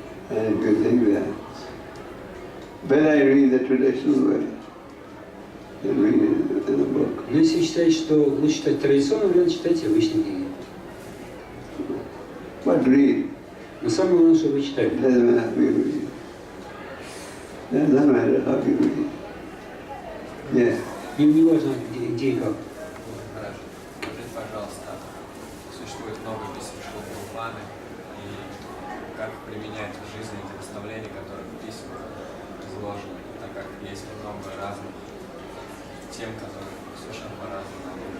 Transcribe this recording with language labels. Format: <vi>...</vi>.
<en>And you think that. But I read the traditional way. And read it in a book.</en> <ru>Но если вы считаете, что лучше читать традиционный вариант, читайте обычные книги.</ru> <en>But read.</en> <ru>Но самое главное, чтобы вы читали.</ru> <en>Doesn't matter how you read. Doesn't matter how you read. Yeah.</en> <ru>Им не важно, где и как. Хорошо. Скажите, пожалуйста, существует много писем Шилы Прабхупады, и как применять в жизни эти наставления, которые в письмах изложены, так как есть много разных тем, которые совершенно по-разному</ru>